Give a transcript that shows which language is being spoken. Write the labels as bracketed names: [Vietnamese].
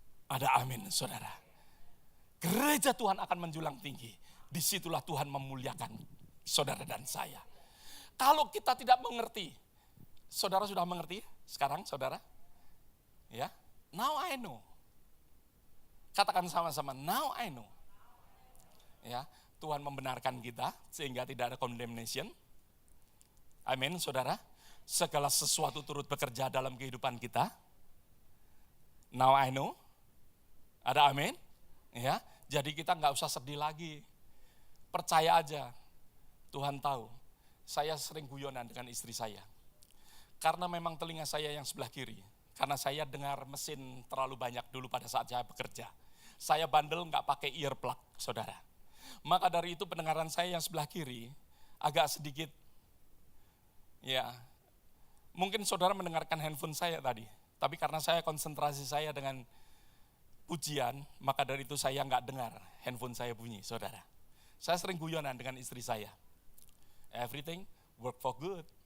[Indonesian] Ada amin saudara. Gereja Tuhan akan menjulang tinggi. Disitulah Tuhan memuliakan saudara dan saya. Kalau kita tidak mengerti, saudara sudah mengerti sekarang saudara? Ya, [English] now I know. [Indonesian] Katakan sama-sama, [English] now I know. [Indonesian] Ya, Tuhan membenarkan kita sehingga tidak ada condemnation. Amin saudara. Segala sesuatu turut bekerja dalam kehidupan kita. [English] Now I know. [Indonesian] Ada amin? Ya, jadi kita nggak usah sedih lagi. Percaya aja. Tuhan tahu. Saya sering guyonan dengan istri saya. Karena memang telinga saya yang sebelah kiri. Karena saya dengar mesin terlalu banyak dulu pada saat saya bekerja. Saya bandel nggak pakai earplug, saudara. Maka dari itu pendengaran saya yang sebelah kiri agak sedikit, ya, mungkin saudara mendengarkan handphone saya tadi, tapi karena saya konsentrasi saya dengan pujian, maka dari itu saya nggak dengar handphone saya bunyi, saudara. Saya sering guyonan dengan istri saya. [English] Everything work for good.